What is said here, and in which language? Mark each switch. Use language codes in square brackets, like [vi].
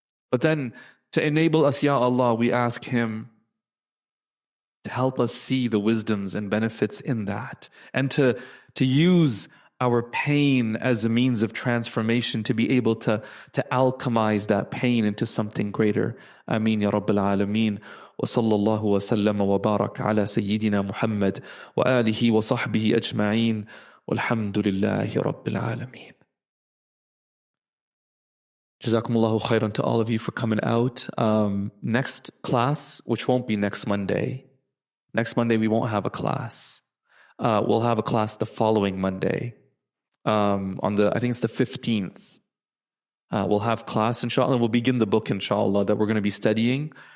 [en] But then to enable us, Ya Allah, we ask Him to help us see the wisdoms and benefits in that, and to use our pain as a means of transformation to be able to alchemize that pain into something greater. Ameen Ya Rabbil Alameen. [ar] وصلى الله وسلم وبارك على سيدنا محمد وآله وصحبه أجمعين والحمد لله رب العالمين. [en] Jazakumullahu khairan to all of you for coming out. Next class, which won't be next Monday. Next Monday we won't have a class. We'll have a class the following Monday. I think it's the 15th. We'll have class, inshallah, and we'll begin the book, inshallah, that we're going to be studying.